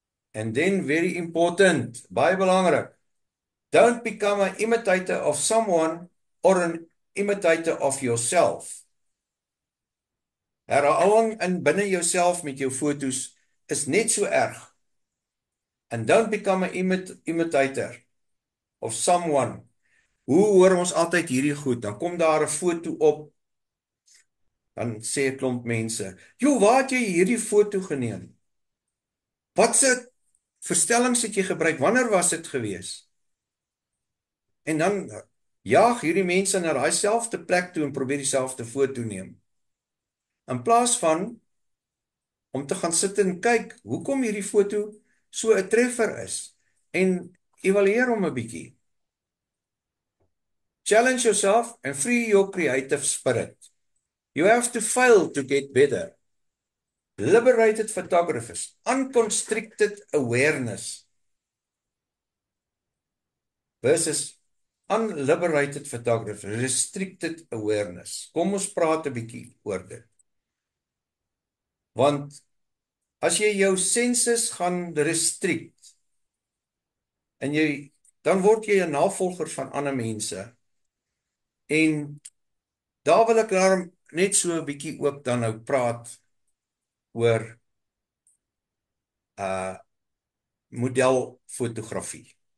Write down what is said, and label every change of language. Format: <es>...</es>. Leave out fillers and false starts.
<en>And then, very important,</en> <af>baie belangrik,</af> <en>don't become an imitator of someone or an imitator of yourself.</en> <af>Herhaling in binne jouself met jou fotos is net so erg.</af> <en>And don't become an imitator of someone.</en> <af>Hoe hoor ons altyd hierdie goed? Dan kom daar 'n foto op, dan sê 'n klomp mense, "Jo, waar het jy hierdie foto geneem? Watse verstellings het jy gebruik? Wanneer was dit gewees?" En dan jaag hierdie mense na daai selfde plek toe en probeer dieselfde foto neem. In plaas van om te gaan sit en kyk, hoekom hierdie foto so 'n treffer is en evalueer hom 'n bietjie.</af> <en>Challenge yourself and free your creative spirit. You have to fail to get better. Liberated photographers, unconstricted awareness versus unliberated photographers, restricted awareness.</en> <af>Kom ons praat 'n bietjie oor dit. Want as jy jou senses gaan restrict en dan word jy 'n navolger van ander mense. En daar wil ek daarom net so 'n bietjie ook dan nou praat oor modelfotografie.</af>